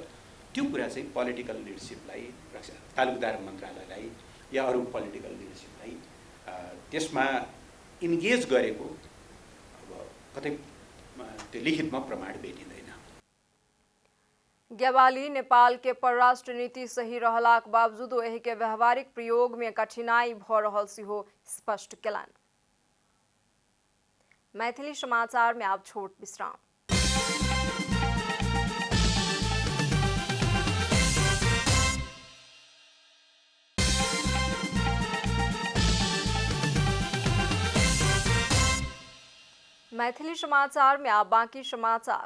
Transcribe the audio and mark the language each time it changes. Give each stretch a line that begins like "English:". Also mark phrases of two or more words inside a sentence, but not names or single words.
Nepali: त्यो कुरा चाहिँ
English: political leadership,
Nepali: तालुकदार मन्त्रालयलाई या अरू
English: political leadership
Nepali: त्यसमा इन्गेज गरेको अब कतै त्यो लिखितमा प्रमाण भेटिँदैन।
Maithili: ग्यावाली नेपाल के परराष्ट्र नीति सही रहलाक बावजूद एही के व्यवहारिक प्रयोग में कठिनाई भ रहल सेहो स्पष्ट केलन। मैथिली समाचार में आप छोट विश्राम। मैथिली समाचार में आप बाकी समाचार।